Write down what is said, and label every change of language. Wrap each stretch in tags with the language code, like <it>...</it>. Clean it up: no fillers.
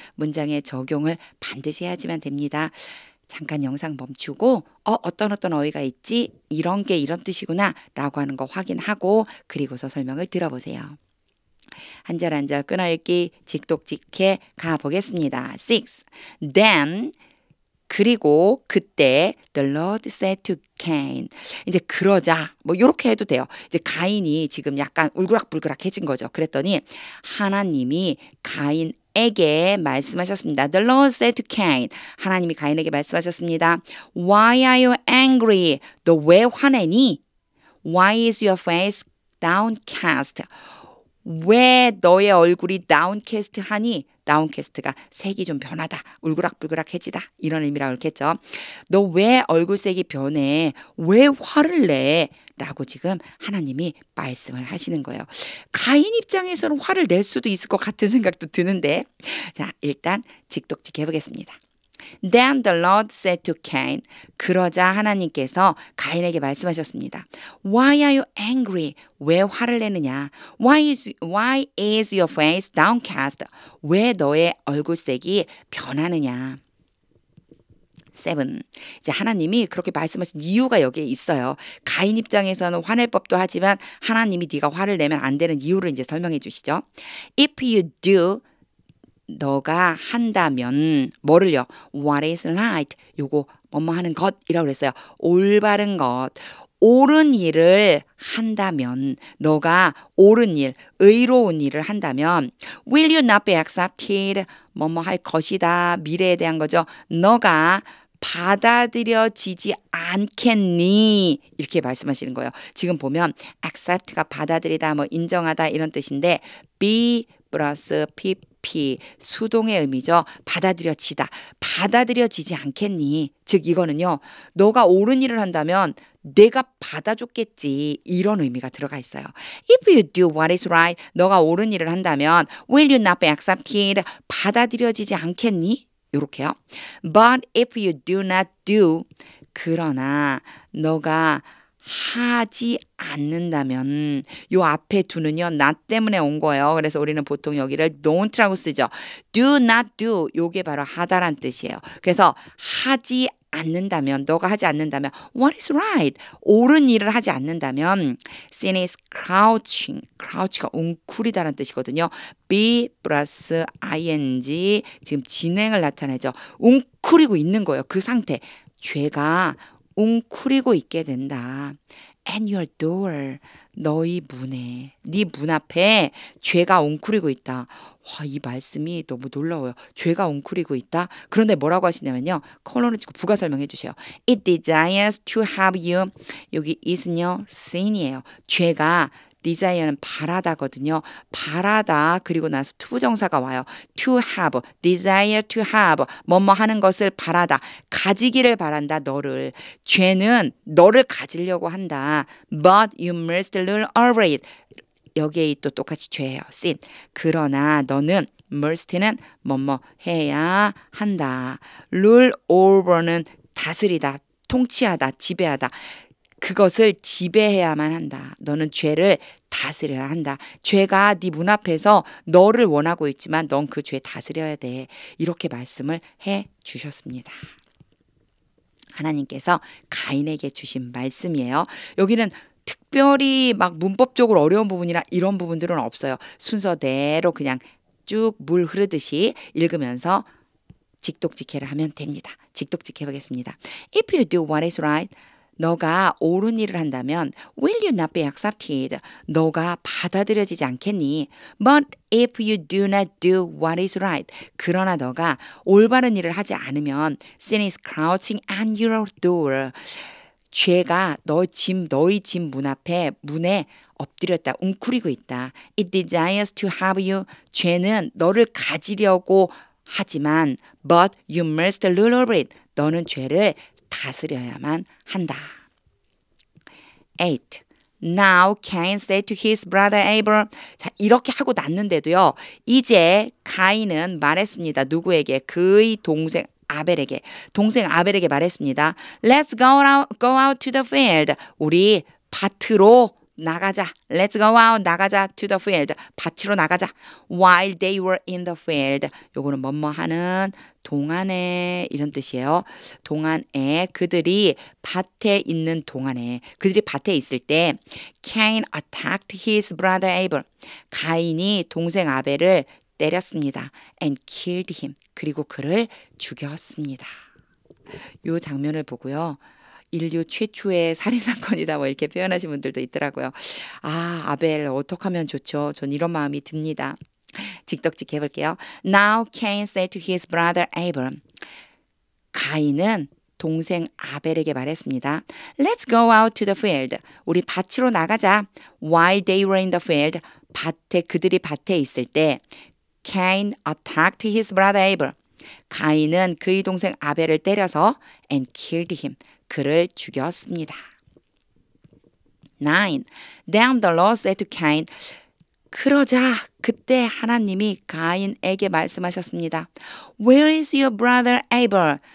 <ko>문장의 적용을 반드시 해야지만 됩니다. 잠깐 영상 멈추고 어떤 어휘가 있지? 이런 게 이런 뜻이구나 라고 하는 거 확인하고 그리고서 설명을 들어보세요. 한 절 한 절 끊어읽기 직독직해 가보겠습니다. 6.</ko> <en>Then</en> <ko>그리고 그때</ko> <en>the Lord said to Cain.</en> <ko>이제 그러자 이렇게 해도 돼요. 이제 가인이 지금 약간 울그락불그락해진 거죠. 그랬더니 하나님이 가인에게 말씀하셨습니다.</ko> <en>The Lord said to Cain.</en> <ko>하나님이 가인에게 말씀하셨습니다.</ko> <en>Why are you angry?</en> <ko>너 왜 화내니?</ko> <en>Why is your face downcast?</en> <ko>왜 너의 얼굴이 downcast 하니? downcast가 색이 좀 변하다, 울그락불그락해지다 이런 의미라고 했겠죠. 너 왜 얼굴색이 변해? 왜 화를 내? 라고 지금 하나님이 말씀을 하시는 거예요. 가인 입장에서는 화를 낼 수도 있을 것 같은 생각도 드는데 자, 일단 직독직 해보겠습니다.</ko> <en>Then the Lord said to Cain.</en> <ko>그러자 하나님께서 가인에게 말씀하셨습니다.</ko> <en>Why are you angry?</en> <ko>왜 화를 내느냐?</ko> <en>Why is your face downcast?</en> <ko>왜 너의 얼굴색이 변하느냐? 7. 이제 하나님이 그렇게 말씀하신 이유가 여기에 있어요. 가인 입장에서는 화낼 법도 하지만 하나님이 네가 화를 내면 안 되는 이유를 이제 설명해 주시죠.</ko> <en>If you do</en> <ko>너가 한다면 뭐를요?</ko> <en>What is right?</en> <ko>요거 뭐뭐 하는 것이라고 그랬어요. 올바른 것. 옳은 일을 한다면 너가 옳은 일, 의로운 일을 한다면</ko> <en>Will you not be accepted?</en> <ko>뭐뭐 할 것이다. 미래에 대한 거죠. 너가 받아들여지지 않겠니? 이렇게 말씀하시는 거예요. 지금 보면 accept가 받아들이다, 인정하다 이런 뜻인데 be 플러스 pp 수동의 의미죠. 받아들여지다. 받아들여지지 않겠니? 즉 이거는요. 너가 옳은 일을 한다면 내가 받아줬겠지. 이런 의미가 들어가 있어요.</ko> <en>If you do what is right,</en> <ko>너가 옳은 일을 한다면</ko> <en>will you not be accepted?</en> <ko>받아들여지지 않겠니? 요렇게요.</ko> <en>But if you do not do,</en> <ko>그러나 너가 하지 않는다면 요 앞에 do는요 나 때문에 온 거예요. 그래서 우리는 보통 여기를 don't라고 쓰죠. do not do 요게 바로 하다란 뜻이에요. 그래서 하지 않는다면 너가 하지 않는다면</ko> <en>what is right?</en> <ko>옳은 일을 하지 않는다면</ko> <en>sin is crouch</en> <ko>가 웅크리다라는 뜻이거든요. be 플러스 ing 지금 진행을 나타내죠. 웅크리고 있는 거예요. 그 상태. 죄가 웅크리고 있게 된다.</ko> <en>And your door,</en> <ko>너희 문에, 네 문 앞에 죄가 웅크리고 있다. 와, 이 말씀이 너무 놀라워요. 죄가 웅크리고 있다. 그런데 뭐라고 하시냐면요. 컬러를 찍고 부가 설명해 주세요.</ko> <en>It desires to have you.</en> <ko>여기 is는요, sin이에요. 죄가 desire는 바라다거든요. 바라다 그리고 나서 to 부정사가 와요. to have, desire to have 뭐뭐 하는 것을 바라다. 가지기를 바란다 너를. 죄는 너를 가지려고 한다.</ko> <en>But you must rule over it.</en> <ko>여기에 또 똑같이 죄예요.</ko> <en>sin.</en> <ko>그러나 너는 must는 뭐뭐 해야 한다. rule over는 다스리다, 통치하다, 지배하다. 그것을 지배해야만 한다. 너는 죄를 다스려야 한다. 죄가 네 문 앞에서 너를 원하고 있지만 넌 그 죄 다스려야 돼. 이렇게 말씀을 해 주셨습니다. 하나님께서 가인에게 주신 말씀이에요. 여기는 특별히 막 문법적으로 어려운 부분이나 이런 부분들은 없어요. 순서대로 그냥 쭉 물 흐르듯이 읽으면서 직독직해를 하면 됩니다. 직독직해 보겠습니다.</ko> <en>If you do what is right,</en> <ko>너가 옳은 일을 한다면</ko> <en>will you not be accepted?</en> <ko>너가 받아들여지지 않겠니?</ko> <en>But if you do not do what is right,</en> <ko>그러나 너가 올바른 일을 하지 않으면</ko> <en>sin is crouching at your door.</en> <ko>죄가 너희 집 문 앞에 문에 엎드렸다 웅크리고 있다.</ko> <en>It desires to have you.</en> <ko>죄는 너를 가지려고 하지만</ko> <en>but you must rule over it.</en> <ko>너는 죄를 다스려야만 한다. 8.</ko> <en>Now Cain said to his brother Abel.</en> <ko>자, 이렇게 하고 났는데도요. 이제 가인은 말했습니다. 누구에게? 그의 동생 아벨에게 말했습니다.</ko> <en>Let's go out to the field.</en> <ko>우리 밭으로 나가자.</ko> <en>Let's go out.</en> <ko>나가자.</ko> <en>To the field.</en> <ko>밭으로 나가자.</ko> <en>While they were in the field.</en> <ko>요거는 뭐뭐 하는 동안에 이런 뜻이에요. 동안에 그들이 밭에 있는 동안에 그들이 밭에 있을 때</ko> <en>Cain attacked his brother Abel.</en> <ko>가인이 동생 아벨을 때렸습니다.</ko> <en>And killed him.</en> <ko>그리고 그를 죽였습니다. 이 장면을 보고요. 인류 최초의 살인사건이다 뭐 이렇게 표현하신 분들도 있더라고요. 아, 아벨 어떻게 하면 좋죠? 전 이런 마음이 듭니다. 직독직 해볼게요.</ko> <en>Now Cain said to his brother Abel.</en> <ko>가인은 동생 아벨에게 말했습니다.</ko> <en>Let's go out to the field.</en> <ko>우리 밭으로 나가자.</ko> <en>While they were in the field.</en> <ko>그들이 밭에 있을 때</ko> <en>Cain attacked his brother Abel.</en> <ko>가인은 그의 동생 아벨을 때려서</ko> <en>and killed him.</en> <ko>그를 죽였습니다. 9.</ko> <en>Then the Lord said to Cain.</en> <ko>그러자 그때 하나님이 가인에게 말씀하셨습니다.</ko> <en>Where is your brother Abel?</en>